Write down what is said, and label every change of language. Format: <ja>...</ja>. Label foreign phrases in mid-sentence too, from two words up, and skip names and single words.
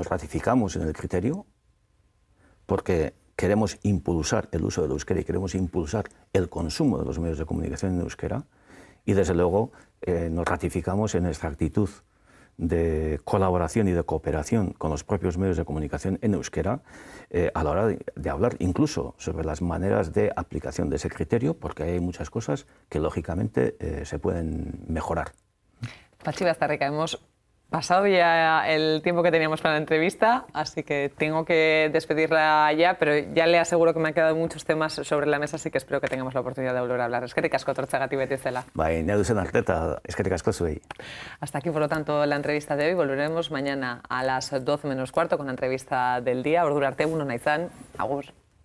<es>ratificamos en el criterio porque queremos impulsar el uso del euskera y queremos impulsar el consumo de los medios de comunicación en euskera, y desde luego nos ratificamos en nuestra actitud de colaboración y de cooperación con los propios medios de comunicación en euskera a la hora de hablar incluso sobre las maneras de aplicación de ese criterio, porque hay muchas cosas que lógicamente se pueden mejorar. Patxi Baztarrika, hemos pasado ya el tiempo que teníamos para la entrevista, así que tengo que despedirla ya, pero ya le aseguro que me han quedado muchos temas sobre la mesa, así que espero que tengamos la oportunidad de volver a hablar.</es> <eu>Eskerrik asko etortzeagatik beti bezala. Bai, nahi duzen arteta, eskerrik asko zuei.</eu> <es>Hasta aquí, por lo tanto, la entrevista de hoy. Volveremos mañana a las 12 menos cuarto con la entrevista del día.</es> <eu>Ordura arte, uno naizan. Agur.</eu>